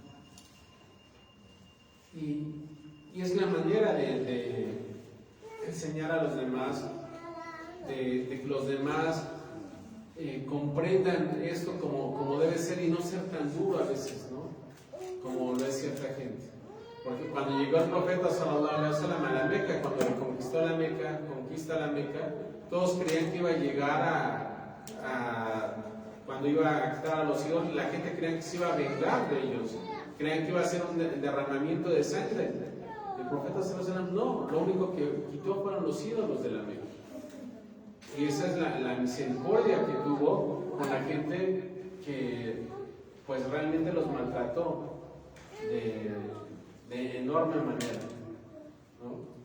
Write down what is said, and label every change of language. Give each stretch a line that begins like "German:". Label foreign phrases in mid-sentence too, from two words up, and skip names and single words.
Spanish: Y es la manera de enseñar a los demás, de que los demás comprendan esto como debe ser y no ser tan duro a veces, ¿no? Como lo es cierta gente. Porque cuando llegó el profeta
Arabic: صلى الله عليه وسلم
Spanish: a la Meca, cuando conquista la Meca, todos creían que iba a llegar cuando iba a quitar a los ídolos, la gente creía que se iba a vengar de ellos, creían que iba a ser un derramamiento de sangre. El profeta
Arabic: صلى الله عليه وسلم
Spanish: no, lo único que quitó fueron los ídolos de la Meca. Y esa es la misericordia que tuvo con la gente que pues realmente los maltrató de enorme manera, ¿no?